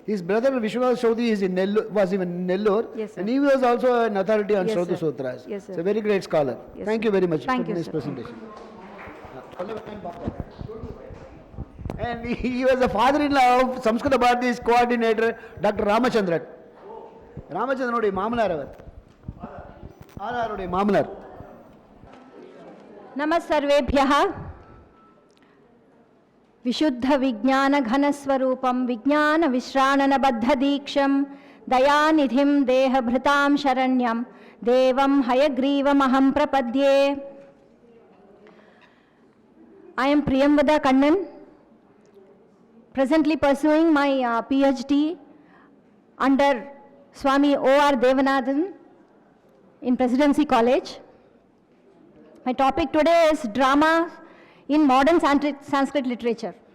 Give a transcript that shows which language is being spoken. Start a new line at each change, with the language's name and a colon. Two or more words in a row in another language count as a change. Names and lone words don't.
English: His brother Vishwanath Shrauti was even in Nellore, Yes, sir. and he was also an authority on Yes, Shrauta sir. Sutras. Yes, sir. He's a very great scholar. Yes, Thank sir. you very much Thank for you, this sir. presentation. And he was the father-in-law of Samskrita Bharati's coordinator, Dr. Ramachandran.
Tamil: Ramachandran Mamalar அவர். ஆனாருடைய மாமனார்.
Sanskrit: नमस्सर्वेभ्यः विशुद्धविज्ञानघनस्वरूपं विज्ञानविश्राणनबद्धदीक्षं दयानिधिं देहभृतां शरण्यं देवं हयग्रीवमहं प्रपद्ये.
English: I am Priyamvada Kannan, presently pursuing my PhD under Swami O.R. Devanathan in Presidency College. My topic today is drama in modern Sanskrit literature.